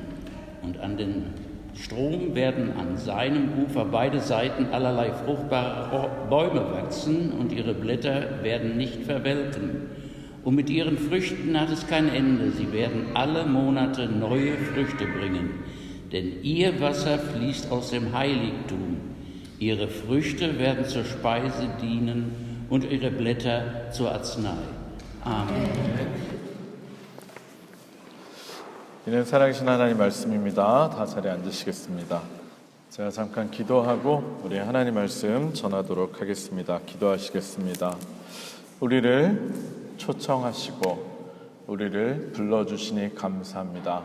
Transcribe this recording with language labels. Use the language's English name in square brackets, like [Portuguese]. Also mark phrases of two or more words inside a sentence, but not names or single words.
[German] Und an den Strom werden an seinem Ufer beide Seiten allerlei fruchtbare Bäume wachsen und ihre Blätter werden nicht verwelken. Und mit ihren Früchten hat es kein Ende. Sie werden alle Monate neue Früchte bringen, denn ihr Wasser fließt aus dem Heiligtum. Ihre Früchte werden zur Speise dienen und ihre Blätter zur Arznei. [Korean] 아멘. 이는 살아계신 하나님 말씀입니다. 다 자리에 앉으시겠습니다. 제가 잠깐 기도하고 우리 하나님 말씀 전하도록 하겠습니다. 기도하시겠습니다. 우리를 초청하시고 우리를 불러주시니 감사합니다.